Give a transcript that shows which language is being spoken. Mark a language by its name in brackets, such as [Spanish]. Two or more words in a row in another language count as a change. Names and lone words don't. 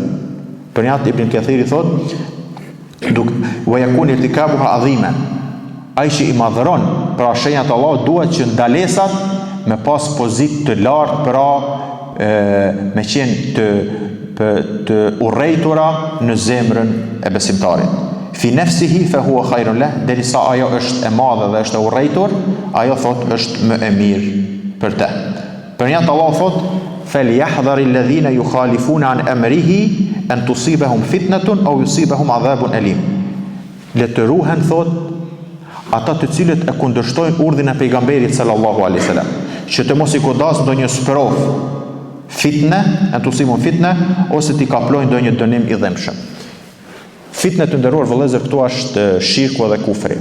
[Albanian] Për një atë Ibn Kathiri thot, [Arabic] ويكون ارتكابها عظيما. [Albanian] Ai që i madhëron pra shenjat e Allahut duhet që ndalesat me pas pozitë të lartë, pra me qenë të urrejtura në zemrën e besimtarit. [Arabic] في نفسه فهو خير له, [Albanian] derisa ajo është e madhe dhe është e urrejtur, ajo thot është më e mirë për të. Për një atë Allah thot, [Arabic] فليحذر الذين يخالفون عن أمره أن تصيبهم فتنة أو يصيبهم عذاب أليم. [Albanian] Le të ruhen, thot, ata të cilët e kundërshtojnë urdhrin e pejgamberit [Arabic] صلى الله عليه وسلم, [Albanian] që të mos i godas ndonjë sprov fitne, [Arabic] أن تصيبهم فتنة, [Albanian] ose t'i kaplojnë ndonjë dënim i dhëmshëm. Fitne, të nderuar vëllezër, këtu është shirku dhe kufri.